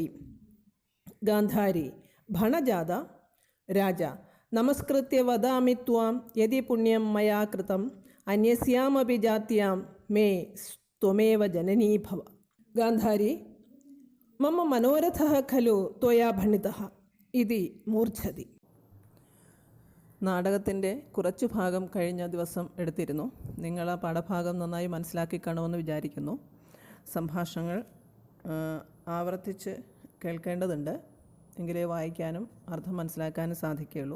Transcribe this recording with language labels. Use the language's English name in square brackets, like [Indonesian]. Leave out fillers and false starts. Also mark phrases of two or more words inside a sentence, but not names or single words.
[Sanskrit] गान्धारी: भणजाता. राजा: नमस्कृत्य वदामि त्वां यदि पुण्यं मया कृतम् अन्यस्यामपि जात्यां मे त्वमेव जननी भव. गान्धारी: मम मनोरथः खलु त्वया ഭണിതः इति മൂർച്ഛതി. [Malayalam] നാടകത്തിൻ്റെ കുറച്ചു ഭാഗം കഴിഞ്ഞ ദിവസം എടുത്തിരുന്നു. നിങ്ങൾ ആ പാഠഭാഗം നന്നായി മനസ്സിലാക്കി കാണുമെന്ന് വിചാരിക്കുന്നു. സംഭാഷണങ്ങൾ ആവർത്തിച്ച് കേൾക്കേണ്ടതുണ്ട്, എങ്കിലേ വായിക്കാനും അർത്ഥം മനസ്സിലാക്കാനും സാധിക്കുകയുള്ളൂ.